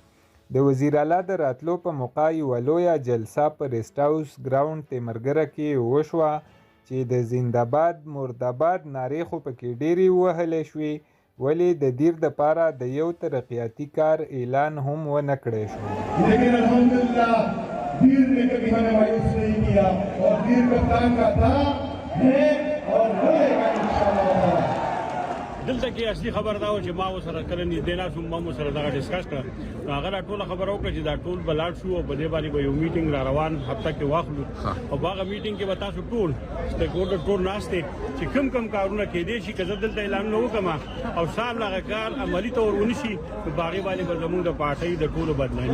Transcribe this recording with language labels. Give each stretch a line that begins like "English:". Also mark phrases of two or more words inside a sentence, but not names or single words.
Pashto: د وزیر اعلی د راتلو په موقع یوه لویه جلسه په ریسټ هاوس ګراوند تیمرګره کې وشوه، چې د زنده‌باد مرده‌باد نارې خو پکې ډېرې ووهلی شوې، ولې د دیر دپاره د یو ترقیاتي کار اعلان هم ونه کړی شو.
Urdu: لیکن الحمدللہ دیر نے کبھی ہمیں مایوس نہیں کیا، اور دیر کا پلان کا تھا ہے اور رہے گا انشاءاللہ.
Pashto: دلته کې اصلي خبر دا و چې ما ورسره کله نږدې ناست وم، ما ورسره دغه ډسکس کړه. نو هغه راټوله خبره وکړه چې دا ټول به لاړ شو او په دې باندې به یو میټینګ را روان هفته کې واخلو، او په هغه میټینګ کې به تاسو ټول
English: stake holder
Pashto: ټول ناست دی چې کوم کوم کارونه کېدی شي که زه دلته اعلان نه وکړم او صاحب هغه کار عملي طور ونشي، نو په هغې باندې به زمونږ د پارټۍ د ټولو بدنامي.